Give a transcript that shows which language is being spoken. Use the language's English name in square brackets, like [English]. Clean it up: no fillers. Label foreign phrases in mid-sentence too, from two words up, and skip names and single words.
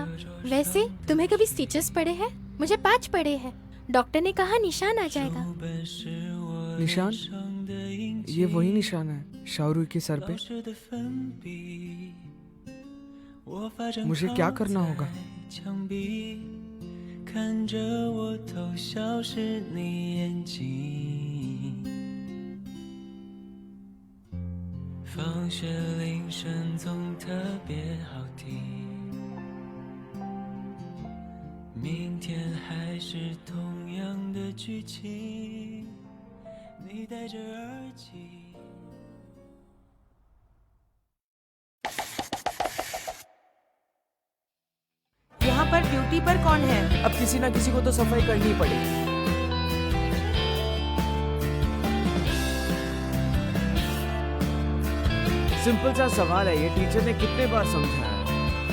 [Hindi] वैसे तुम्हें कभी स्टिचेस पड़े हैं? मुझे पैच पड़े हैं। डॉक्टर ने कहा निशान आ जाएगा। निशान? ये वही निशान है शाहरुख के सर पे। मुझे क्या करना होगा? [Chinese] 看着我偷笑是你眼睛，放学铃声总特别好听，明天还是同样的剧情，你戴着耳机。 [Hindi] यहाँ पर ड्यूटी पर कौन है? अब किसी ना किसी को तो सफाई करनी ही पड़ेगी। सिंपल सा सवाल है, ये टीचर ने कितने बार समझाया है।